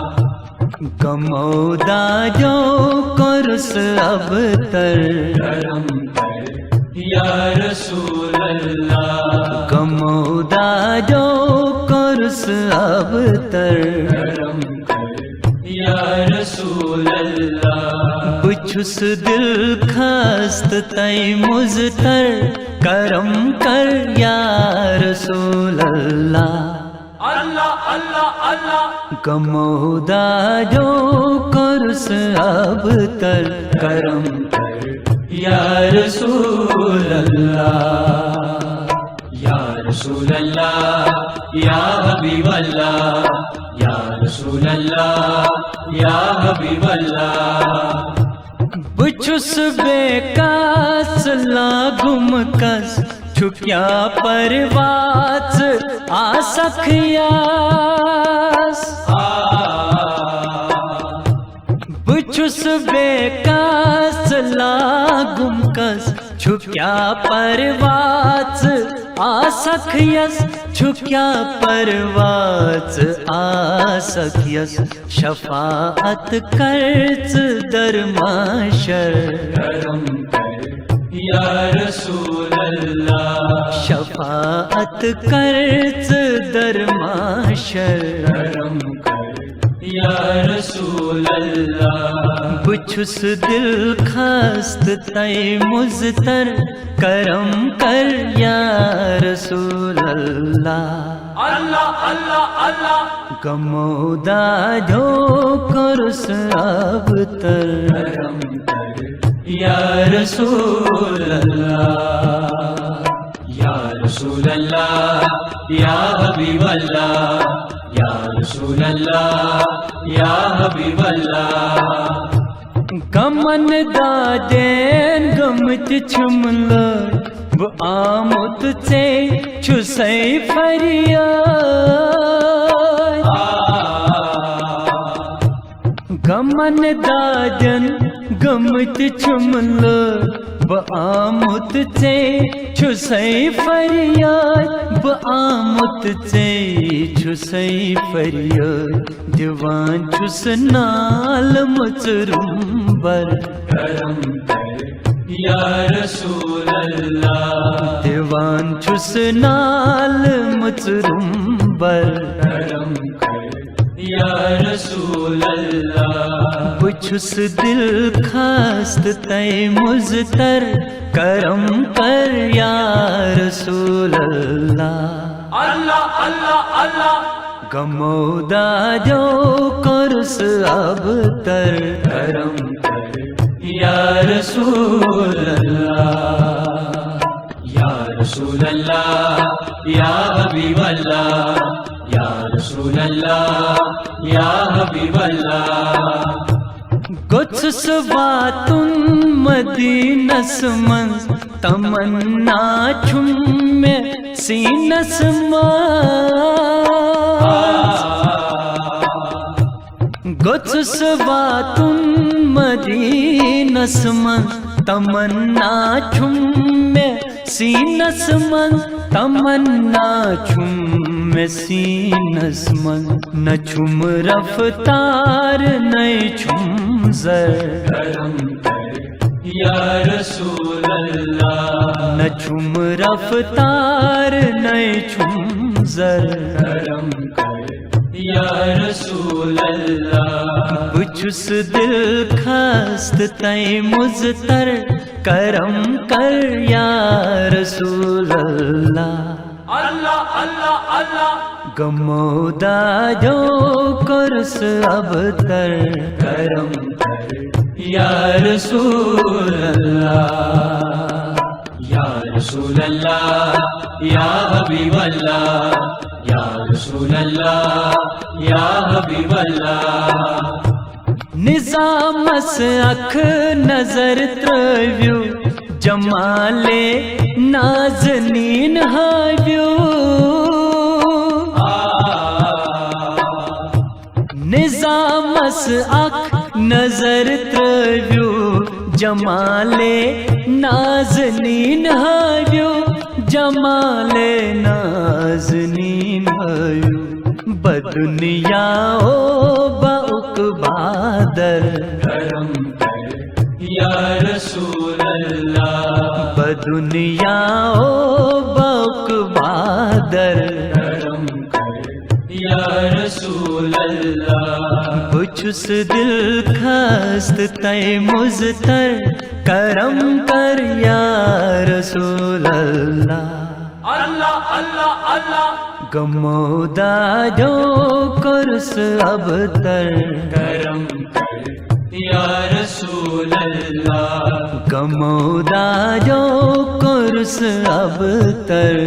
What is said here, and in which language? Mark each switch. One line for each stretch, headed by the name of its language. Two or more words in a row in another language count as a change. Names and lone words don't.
Kashmiri: گمودا جو کرس اب تر کرم کر
Arabic: یا رسول اللہ،
Kashmiri: گمودا جو کرس اب تر کرم کر
Arabic: یا رسول اللہ۔
Kashmiri: بچھس دل خست تی مزتر کرم کر
Arabic: یا رسول اللہ۔
Kashmiri: اللہ اللہ اللہ، گمودا جو کرس اب تر کرم
Arabic: کر یا رسول اللہ، یا رسول اللہ یا حبیب اللہ، یا رسول اللہ یا حبیب اللہ۔
Kashmiri: بچھس بے کاس لاگم کس چھکیا پرواز آسکھیاس، بچھس بے کاس لاگم کس چھکیا پرواز آسکھیس، چھکیا پرواز آسکھیس، شفاعت کرچ در محشر کرم کر
Arabic: یا رسول اللہ،
Kashmiri: شفاعت کرچ در محشر کرم کر
Arabic: یا رسول اللہ۔
Kashmiri: بچھس دل خست تی مزتر کرم کر
Arabic: یا رسول اللہ۔
Kashmiri: اللہ اللہ اللہ، گمودا جو کرس اب تر کرم کر
Arabic: یا رسول اللہ، یا رسول اللہ یا حبیب اللہ، یا رسول اللہ یا حبیب اللہ۔
Kashmiri: گمن دادین گمت چھملر وہ آمد سے چھسے فریاد، گمن دادن گمت چھملر وہ آمد سے چھسے فریاد، وہ آمد سے چھسے فریاد، دیوان چھس نال مچرم بر کرم کر
Arabic: یا رسول اللہ،
Kashmiri: دیوان چھس نال مچرم بر کرم کر
Arabic: یا رسول اللہ۔
Kashmiri: بچھس دل خست تی مزتر کرم کر
Arabic: یا رسول اللہ۔
Kashmiri: اللہ اللہ اللہ، گمودا جو کرس اب تر کرم کر
Arabic: یا رسول اللہ، یا رسول اللہ یا حبیب اللہ، یا رسول اللہ یا حبیب اللہ۔
Kashmiri: کچھ سباتن مدینس من تمنا چھم میں سینس گچھ سباتن مدینس من تمنا چھم میں سینس من، تمنا چھم میں سینس من، نہ چھم رفتار نہ چھم زر کرم کر
Arabic: یا رسول اللہ،
Kashmiri: نہ چھم رفتار نہ چھم زر، کرم کر
Arabic: یا رسول اللہ۔
Kashmiri: بچھس دل خست تی مزتر کرم کر
Arabic: یا رسول اللہ۔
Kashmiri: اللہ اللہ اللہ، گمودا جو کرس اب تر کرم کر
Arabic: یا رسول اللہ، یا رسول اللہ یا حبیب اللہ، یا رسول اللہ یا حبیب اللہ۔
Kashmiri: نظامس اکھ نظر ترویو جمال نازنین ہاویو، نظامس اکھ نظر ترویو جمالے نازنین ہایو جمالے نازنین ہایو بدنیا او باقبادر کرم کر
Arabic: یا رسول اللہ
Kashmiri: بدنیا او باقبادر کرم کر
Arabic: یا رسول اللہ
Kashmiri: بچھس دل خست تے مزتر کرم کر
Arabic: یا رسول اللہ
Kashmiri: اللہ اللہ اللہ گمودا جو کرس اب تر کرم کر
Arabic: یا رسول اللہ
Kashmiri: گمودا جو کرس اب تر